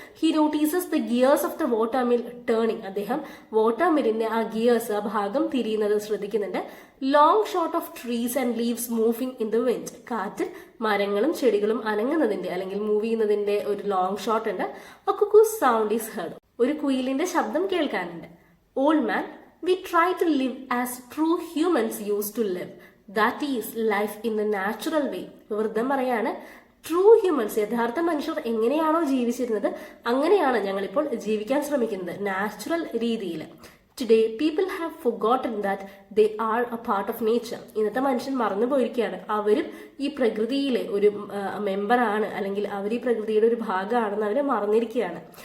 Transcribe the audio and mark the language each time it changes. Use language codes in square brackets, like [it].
[en] He notices the gears of the water mill turning. [ml] അദ്ദേഹം water മില്ലിന്റെ ആ gears, ആ ഭാഗം തിരിയുന്നത് ശ്രദ്ധിക്കുന്നുണ്ട്. [en] Long shot of trees and leaves moving in the wind. [ml] കാറ്റിൽ മരങ്ങളും ചെടികളും അനങ്ങുന്നതിന്റെ അല്ലെങ്കിൽ മൂവ് ചെയ്യുന്നതിന്റെ ഒരു ലോങ് ഷോട്ട് ഉണ്ട്. [en] A cuckoo's sound is heard. [ml] ഒരു കുയിലിന്റെ ശബ്ദം കേൾക്കാനുണ്ട്. [en] Old man, we try to live as true humans used to live. That is life in the natural way. [ml] വൃദ്ധം പറയാണ്, ട്രൂ ഹ്യൂമൻസ്, യഥാർത്ഥ മനുഷ്യർ എങ്ങനെയാണോ ജീവിച്ചിരുന്നത് അങ്ങനെയാണ് ഞങ്ങളിപ്പോൾ ജീവിക്കാൻ ശ്രമിക്കുന്നത്, നാച്ചുറൽ രീതിയിൽ. [en] Today people have forgotten that they are a part of nature. [ml] ഇന്നത്തെ മനുഷ്യൻ മറന്നു പോയിരിക്കുകയാണ്, അവരും ഈ പ്രകൃതിയിലെ ഒരു മെമ്പറാണ്, അല്ലെങ്കിൽ അവർ ഈ പ്രകൃതിയുടെ ഒരു ഭാഗമാണെന്ന് അവർ മറന്നിരിക്കുകയാണ്.